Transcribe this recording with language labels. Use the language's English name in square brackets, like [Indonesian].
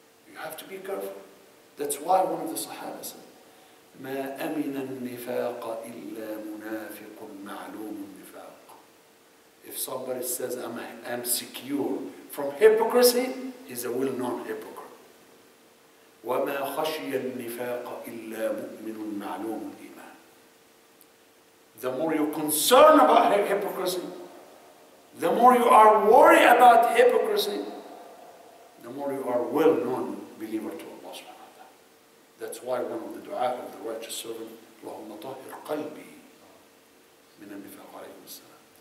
[English] You have to be careful. That's why one of the Sahaba said, [Arabic] ما أمن النفاق إلا منافق معلوم النفاق. [English] If somebody says I'm secure from hypocrisy, he's a well-known hypocrite. [Arabic] وما خشي النفاق إلا مؤمن معلوم الإيمان. [English] The more you're concerned about hypocrisy, the more you are worried about hypocrisy, the more you are well-known believer to Allah subhanahu wa ta'ala. That's why one of the dua of the righteous servant, [Arabic] اللهم طهر قلبي من النفاق عليه السلام.